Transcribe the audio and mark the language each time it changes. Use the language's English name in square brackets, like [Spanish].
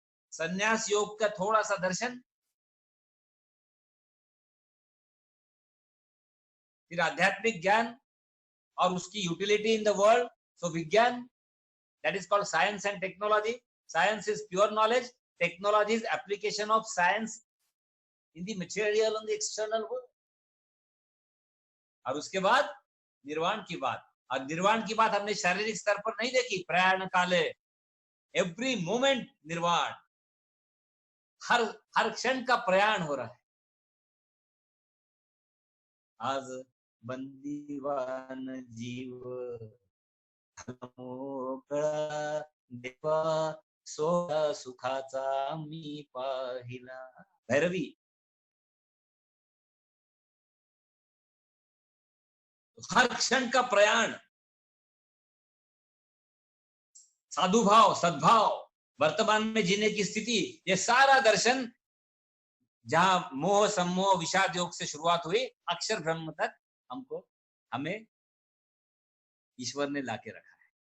[Hindi] संन्यास योग का थोड़ा सा दर्शन, फिर आध्यात्मिक ज्ञान और उसकी [English] Utility in the world. So [Hindi] विज्ञान, [English] That is called science and technology, Science is pure knowledge. Technology is application of science in the material and the external world. [Hindi] और उसके बाद निर्वाण की बात, और निर्वाण की बात हमने शारीरिक स्तर पर नहीं देखी। प्रयाण काले, [English] every moment [Hindi] निर्वाण, हर क्षण का प्रयाण हो रहा है। [Marathi] आज बंदीवान जीव मोकळा देवा, सोळा सुखाचा मी पाहिला। [Hindi] भैरवी, हर क्षण का प्रयाण, साधु भाव, सद्भाव, वर्तमान में जीने की स्थिति, ये सारा दर्शन जहां मोह सम्मोह विषाद योग से शुरुआत हुई, अक्षर ब्रह्म तक हमें ईश्वर ने लाके रखा है।